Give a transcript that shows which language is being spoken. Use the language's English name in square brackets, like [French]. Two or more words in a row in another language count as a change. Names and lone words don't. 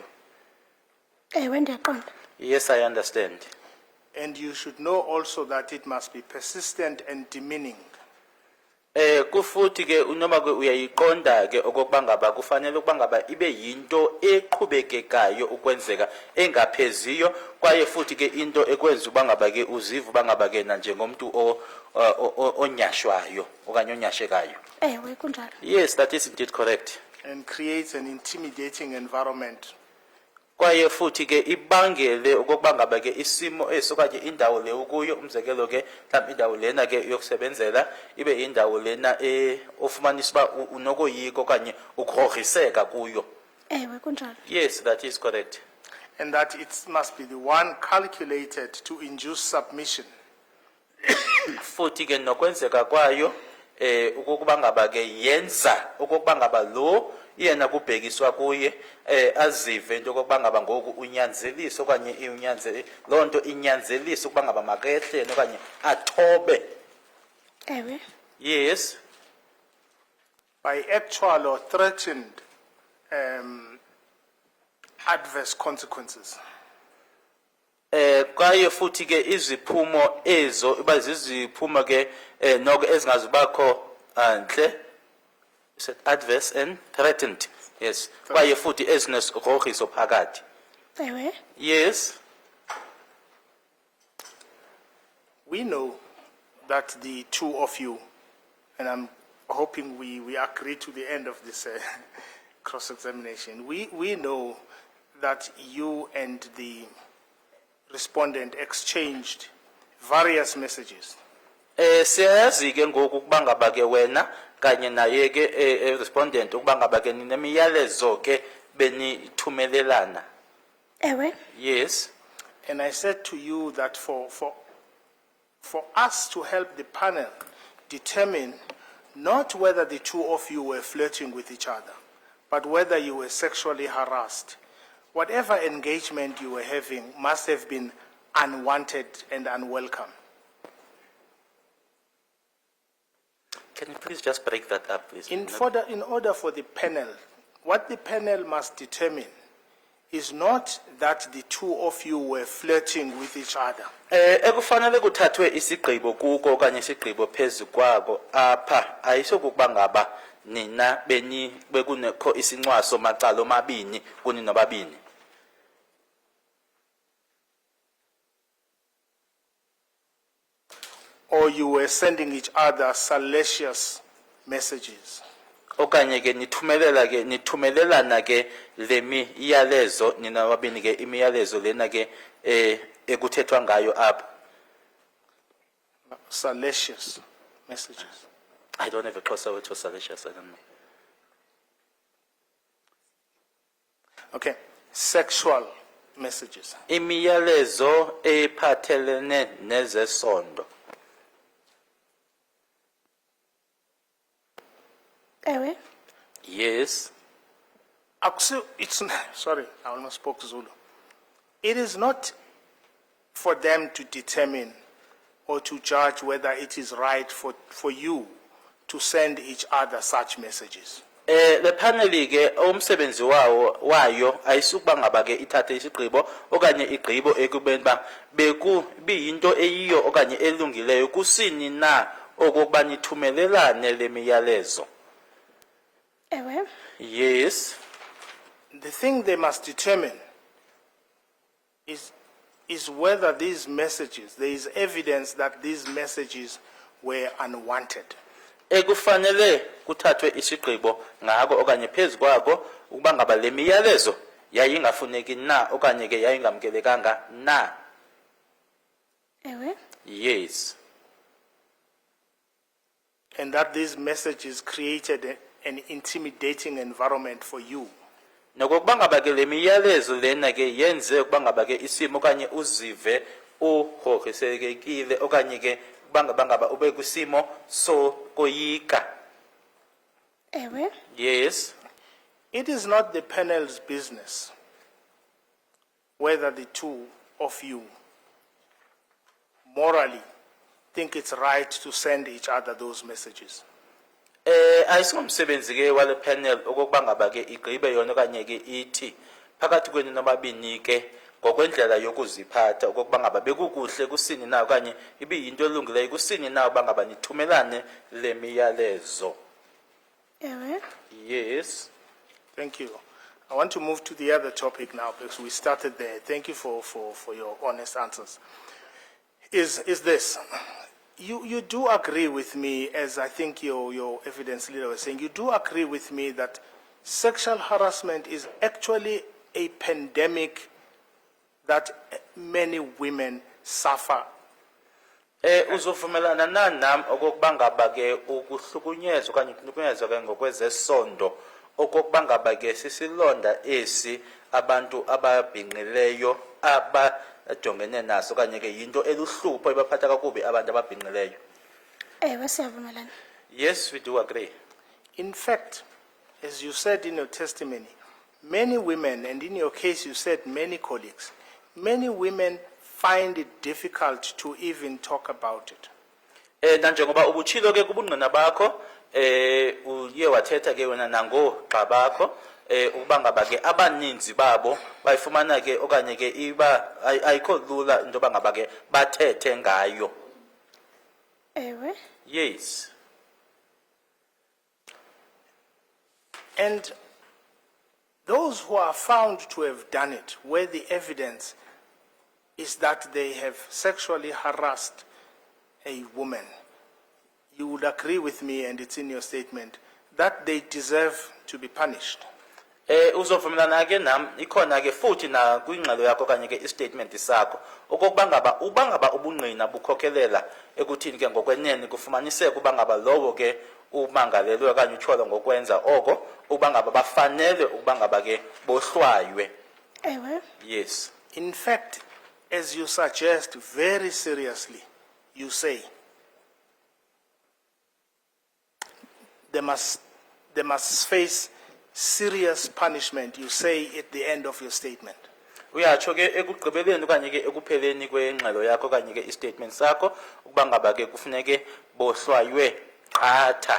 [Xhosa] Ewe ndiyaqonda. [English] Yes, I understand. And you should know also that it must be persistent and demeaning. [Xhosa] Kufuthi ke unoma ke uyayiqonda ke okokuba ngaba kufanele ukuba ngaba ibe yinto eqhubekekayo ukwenzeka engapheziyo kwaye futhi ke into ekwenza uba ngaba ke uziva uba ngaba ke na njengomuntu onyashwayo okanye onyashekayo. Ewe, kunjalo. [English] Yes, that is indeed correct. and creates an intimidating environment [Xhosa] Kwaye futhi ke ibangele okokuba ngaba ke isimo esokanye indawo le ukuyo umzekelo ke mhlawumbe indawo lena ke yokusebenzela ibe indawo lena ofumanisa ba unokoyiko okanye ukhoriseka kuyo. Ewe, kunjalo. [English] Yes, that is correct. and that it must be the one calculated to induce submission. [Xhosa] Futhi ke nokwenzeka kwayo ukuba ngaba ke yenza ukuba ngaba lo yena kubhekiswa kuye azive into yokuba ngaba ngoku unyanzelisa okanye lonto inyanzelisa ukuba ngaba makehlene okanye athobe. Ewe, [English] Yes. By actual or threatened adverse consequences. [Xhosa] Kwaye futhi ke iziphumo ezo iba ziziphumo ke noko ezingazibakho anhle. [English] Is it adverse and threatened? Yes. [Xhosa] Kwaye futhi ezinesirhogiso phakathi. ewe, [English] Yes. We know that the two of you, and I'm hoping we agree to the end of this cross-examination, we know that you and the respondent exchanged various messages. [Xhosa] Siyazi ke ngoku kuba ngaba ke wena kanye naye ke respondent ukuba ngaba ke ninemiyalezo ke benithumelelana. ewe, [English] Yes. And I said to you that for us to help the panel determine not whether the two of you were flirting with each other, but whether you were sexually harassed, whatever engagement you were having must have been unwanted and unwelcome. Can you please just break that up, please? In order for the panel, what the panel must determine is not that the two of you were flirting with each other. [Xhosa] Ekufanele kuthathwe isigqibo kuko okanye isigqibo phezu kwako apha ayisokuba ngaba nina bekunekho isincwaso macala omabini kuni nobabini. [English] Or you were sending each other salacious messages. [Xhosa] Okanye ke nithumelelana ke lemiyalezo nina nobabini ke imiyalezo lena ke ekuthethwa ngayo apha. [English] Salacious messages. I don't have a Xhosa word for salacious, I don't know. Okay. Sexual messages. [Xhosa] Imiyalezo ephathelene nezesondo. ewe, [English] Yes. It's sorry, I almost spoke Zulu. It is not for them to determine or to judge whether it is right for you to send each other such messages. [Xhosa] Le panel ke umsebenzi wayo ayisukuba ngaba ke ithathe isigqibo okanye igqibo ekubeni ba biyinto eyiyo okanye elungileyo kusini na okokuba nithumelelane lemiyalezo. ewe, [English] Yes. The thing they must determine is whether these messages, there is evidence that these messages were unwanted. [Xhosa] Ekufanele kuthathwe isigqibo ngako okanye phezu kwako ukuba ngaba lemiyalezo yayingafuneki na okanye ke yayingamkelekanga na. ewe, [English] Yes. And that these messages created an intimidating environment for you. [Xhosa] Nokuba ngaba ke lemiyalezo lena ke yenze ukuba ngaba ke isimo okanye uzive uhogisekekile okanye ke bangaba ube kusimo so koyika. ewe, [English] Yes. It is not the panel's business whether the two of you morally think it's right to send each other those messages. [Xhosa] Ayisingomsebenzi ke wale panel okokuba ngaba ke igqibe yona okanye ke ithi phakathi kwenu nobabini ke ngokwendlela yokuziphatha okokuba ngaba bekukuhle kusini na okanye ibiyinto elungileyo kusini na uba ngaba nithumelane lemiyalezo. ewe, [English] Yes. Thank you. I want to move to the other topic now because we started there. Thank you for your honest answers. Is this, you do agree with me, as I think your evidence leader was saying, you do agree with me that sexual harassment is actually a pandemic that many women suffer. [Xhosa] Uzovumelana nami okokuba ngaba ke ukuhlukunyezwa okanye ukuhlukunyezwa ke ngokwezesondo okokuba ngaba ke sisilonda esi abantu ababhinqileyo abajongene naso okanye ke yinto eluhlupho ebaphatha kakubi abantu ababhinqileyo. Ewe, siyavumelana. [English] Yes, we do agree. In fact, as you said in your testimony, many women, and in your case you said many colleagues, many women find it difficult to even talk about it. [Xhosa] Nanjengoba ubuchilo ke kubungqina bakho uye wathetha ke wena nangogxa bakho ukuba ngaba ke abaninzi babo bayifumana ke okanye ke iba ayikho lula into yoba ngaba ke bathethe ngayo. Ewe. [English] Yes. And those who are found to have done it, where the evidence is that they have sexually harassed a woman, you would agree with me, and it's in your statement, that they deserve to be punished. [Xhosa] Uzovumelana ke nami ikhona ke futhi na kwingxelo yakho kanye ke istatement sakho okokuba ngaba ubungqina bukhokhelela ekuthini ke ngokwenene kufumaniseke uba ngaba lowo ke umangalelwe kanye utyholo ngokwenza oko uba ngaba bafanele uba ngaba ke bohlwaywe. Ewe. [English] Yes. In fact, as you suggest very seriously, you say they must face serious punishment, you say at the end of your statement. [Xhosa] Uyatsho ke ekugqibeleni okanye ke ekupheleni kwengxelo yakho kanye ke istatement sakho ukuba ngaba ke kufuneke bohlwaywe qatha.